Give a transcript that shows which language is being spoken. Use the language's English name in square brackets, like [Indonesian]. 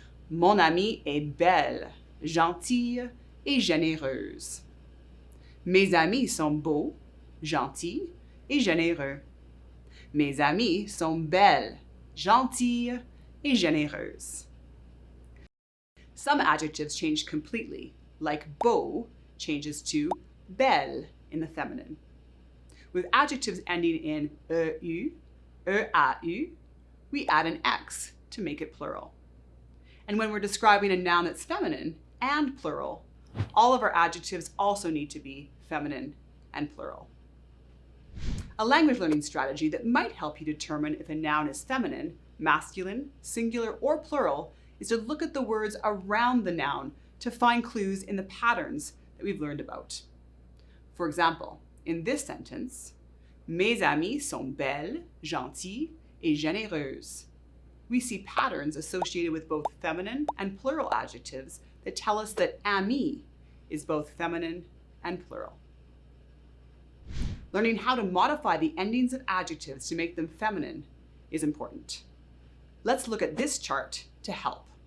[French] Mon amie est belle, gentille et généreuse. Mes amis sont beaux, gentils et généreux. Mes amies sont belles, gentilles et généreuses. [English] Some adjectives change completely, like beau changes to belle in the feminine. With adjectives ending in EU, EAU, we add an X to make it plural. And when we're describing a noun that's feminine and plural, all of our adjectives also need to be feminine and plural. A language learning strategy that might help you determine if a noun is feminine, masculine, singular, or plural is to look at the words around the noun to find clues in the patterns that we've learned about. For example, in this sentence, [French] Mes amies sont belles, gentilles, et généreuses. [English] We see patterns associated with both feminine and plural adjectives that tell us that amie is both feminine and plural. Learning how to modify the endings of adjectives to make them feminine is important. Let's look at this chart to help.